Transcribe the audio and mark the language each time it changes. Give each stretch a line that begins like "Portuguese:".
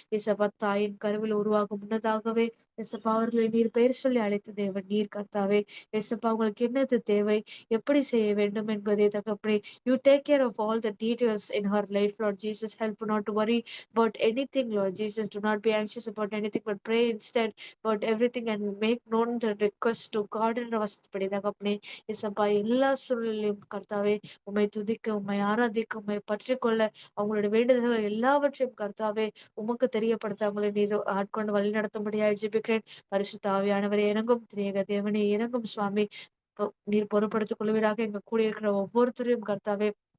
Tamil: இசப்பா தாயின் கருவில் உருவாகும் முன்னதாகவே இசப்பா அவர்களை நீர் பெயர் சொல்லி அழைத்த தேவன் நீர் கர்த்தாவே. இசப்பா அவங்களுக்கு என்னது தேவை, எப்படி செய்ய வேண்டும் என்பதை தகப்பனே.
English: You take care of all the details in her life, Lord Jesus. Help her not to worry about anything, Lord Jesus. Do not be anxious about anything, but pray instead about everything and make known the request to God
Tamil: என்ற வசனப்படி தகப்பனே. இசப்பா எல்லா சூழ்நிலையும் கர்த்தாவே உம்மை துதிக்க, உம்மை ஆராதிக்க, உம்மை பற்றிக்கொள்ள அவங்களுடைய வேண்டுதல்கள் எல்லாவற்றையும் கர்த்தாவே உமக்கு தெரியப்படுத்த அவங்களை நீர் ஆட்கொண்டு வழி நடத்தும்படியாக ஜெபிக்கிறேன். பரிசுத்த ஆவியானவரே இறங்கும். திரியேக தேவனே இறங்கும் சுவாமி. நீர் பொறுப்படுத்திக் கொள்வீராக. எங்க கூட இருக்கிற ஒவ்வொருத்தரையும் கர்த்தாவே